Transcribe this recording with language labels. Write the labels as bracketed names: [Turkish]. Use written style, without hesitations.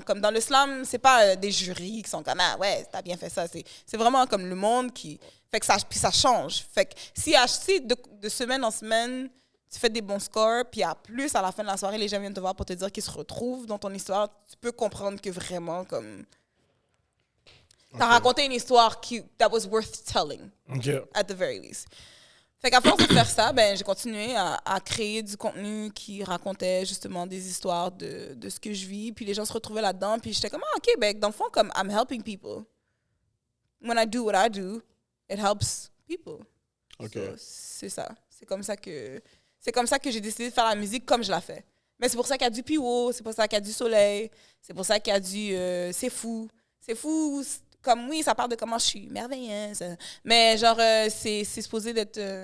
[French] Comme dans le slam, c'est pas des jurys qui sont comme, ah ouais, t'as bien fait ça. C'est vraiment comme le monde qui... Fait que puis ça change. Fait que si de semaine en semaine, tu fais des bons scores, puis à plus, à la fin de la soirée, les gens viennent te voir pour te dire qu'ils se retrouvent dans ton histoire, tu peux comprendre que vraiment, comme... T'as raconté une histoire [English] that was worth telling, at the very least. [French] Fait qu'à force de faire ça, ben, j'ai continué à créer du contenu qui racontait justement des histoires de ce que je vis. Puis les gens se retrouvaient là-dedans. Puis j'étais comme, OK, ben, dans le fond, comme, [English] I'm helping people. When I do what I do, it helps people. OK. [French] So, c'est ça. C'est comme ça que j'ai décidé de faire la musique comme je la fais. Mais c'est pour ça qu'il y a du Piwo, c'est pour ça qu'il y a du Soleil, c'est pour ça qu'il y a du C'est fou. C'est fou. Comme, oui, ça parle de comment je suis merveilleuse. Mais genre, c'est supposé d'être...